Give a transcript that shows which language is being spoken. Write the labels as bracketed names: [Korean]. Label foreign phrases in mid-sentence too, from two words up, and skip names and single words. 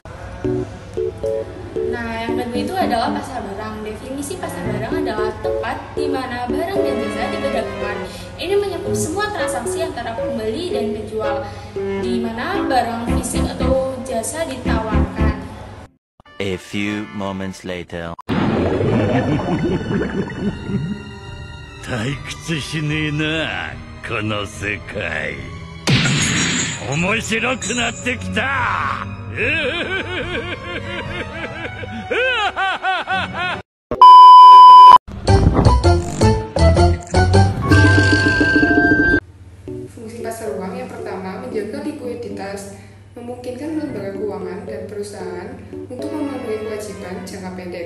[Indonesian] Nah, yang kedua itu adalah pasar barang. Definisi pasar barang adalah tempat di mana barang dan jasa diperdagangkan. Ini mencakup semua transaksi antara pembeli dan penjual, di mana barang fisik atau jasa ditawarkan. [English] A few moments later. [Japanese] 退屈しねえなこの世界面白くなってきた [Indonesian] Fungsi pasar uang yang pertama menjaga likuiditas, memungkinkan lembaga keuangan dan perusahaan untuk memenuhi kewajiban jangka pendek.